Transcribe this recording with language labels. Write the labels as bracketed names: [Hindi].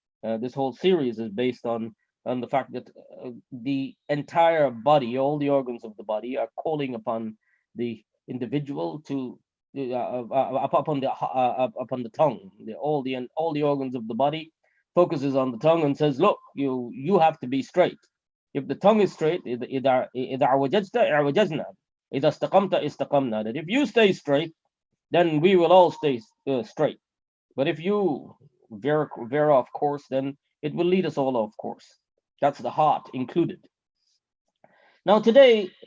[English] This whole series is based on the fact that the entire body, all the organs of the body, are calling upon the individual to upon the tongue. All the organs of the body focuses on the tongue and says, "Look, you have to be straight. If the tongue is straight, [Arabic] إذا عوججت اعوججنا, إذا استقمت استقمنا." [English] That if you stay straight, then we will all stay straight. But if you veer off course, then it will lead us all off course. That's the heart included. Now today,